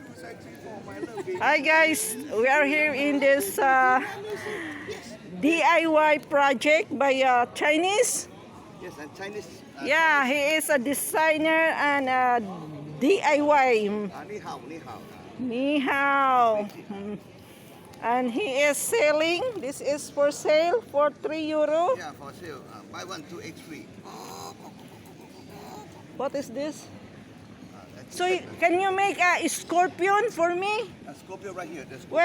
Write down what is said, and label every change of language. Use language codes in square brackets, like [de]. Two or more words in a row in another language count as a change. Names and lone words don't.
[en] Hi guys, we are here in this DIY project by Chinese. Yes, and Chinese. Yeah, he is a designer and a DIY. [zh] Ni hao, ni hao. Ni hao. [en] And he is selling. This is for sale for €3. Yeah, for sale. Buy one, two, eight, free. What is this? So can you make a scorpion for me? A Scorpio right here. The Scorpio.